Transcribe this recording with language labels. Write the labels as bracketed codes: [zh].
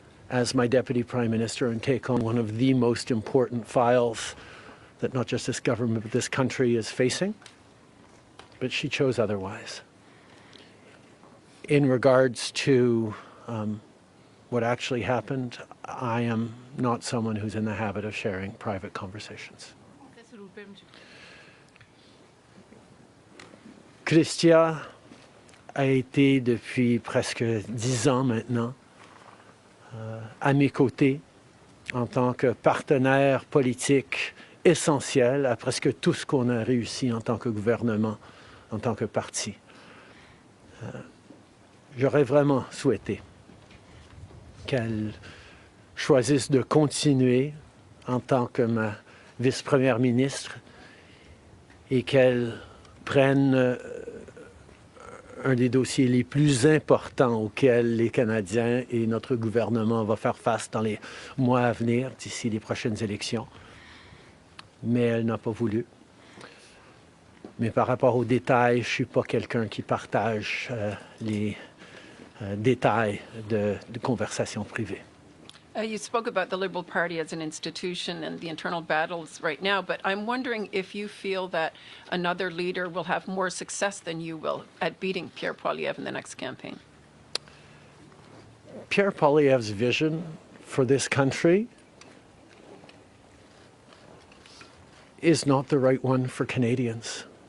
[en] as my Deputy Prime Minister and take on one of the most important files that not just this government but this country is facing. But she chose otherwise. In regards to what actually happened, I am not someone who's in the habit of sharing private conversations. [fr] Chrystia a été depuis presque 10 ans maintenant à mes côtés en tant que partenaire politique essentiel à presque tout ce qu'on a réussi en tant que gouvernement, en tant que parti. J'aurais vraiment souhaité qu'elle choisisse de continuer en tant que ma vice-première ministre et qu'elle prenne un des dossiers les plus importants auxquels les Canadiens et notre gouvernement vont faire face dans les mois à venir, d'ici les prochaines élections. Mais elle n'a pas voulu. Mais par rapport aux détails, je ne suis pas quelqu'un qui partage les détails de conversations privées. [en] You spoke about the Liberal Party as an institution and the internal battles right now, but I'm wondering if you feel that another leader will have more success than you will at beating Pierre Poilievre in the next campaign. Pierre Poilievre's vision for this country is not the right one for Canadians.